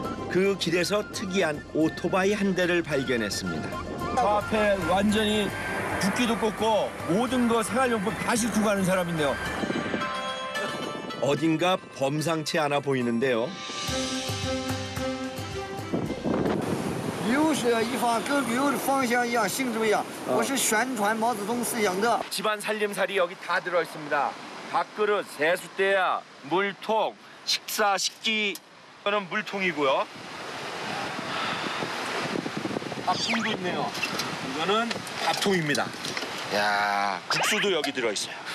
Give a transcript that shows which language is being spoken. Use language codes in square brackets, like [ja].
[ko] 그 길에서 특이한 오토바이 한 대를 발견했습니다. 저 앞에 완전히 붓기도 꽂고 모든 거 생활용품 다 싣고 가는 사람인데요. 어딘가 범상치 않아 보이는데요. [zh] 旅是一方跟旅游的方向一样，性质不一样。我是宣传毛泽东思想的。 [ko] 집안 살림살이 여기 다 들어 있습니다. 밥그릇, 세숫대야, 물통, 식사, 식기. 이거는 물통이고요. 밥통도 있네요. 이거는 밥통입니다. 야, 국수도 여기 들어 있어요.